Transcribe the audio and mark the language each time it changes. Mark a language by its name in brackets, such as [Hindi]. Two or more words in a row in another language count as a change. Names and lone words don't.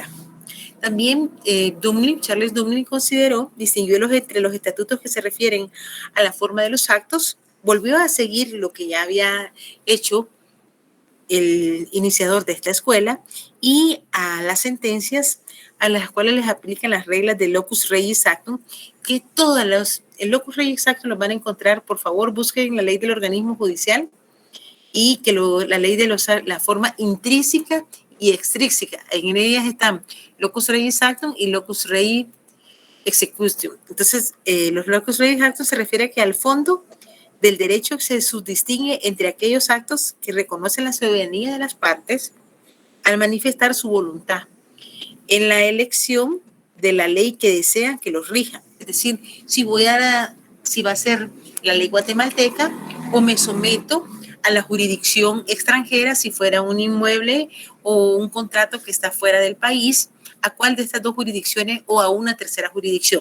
[Spanish] También Charles Dublin distinguió entre los estatutos que se refieren a la forma de los actos volvió a seguir lo que ya había hecho el iniciador de esta escuela y a las sentencias a las cuales les aplican las reglas del [Latin] locus regis actum, [Spanish] que el [Latin] locus regis actum [Spanish] los van a encontrar, por favor, busquen la ley del organismo judicial y que la ley de la forma intrínseca y extrínseca. En ellas están [Latin] locus regis actum [Spanish] y [Latin] locus regis executio. [Spanish] Entonces, los [Latin] locus regis actum [Spanish] se refiere a que al fondo del derecho se subdistingue entre aquellos actos que reconocen la soberanía de las partes al manifestar su voluntad en la elección de la ley que desean que los rija. Es decir, si va a ser la ley guatemalteca o me someto a la jurisdicción extranjera si fuera un inmueble o un contrato que está fuera del país, a cuál de estas dos jurisdicciones o a una tercera jurisdicción.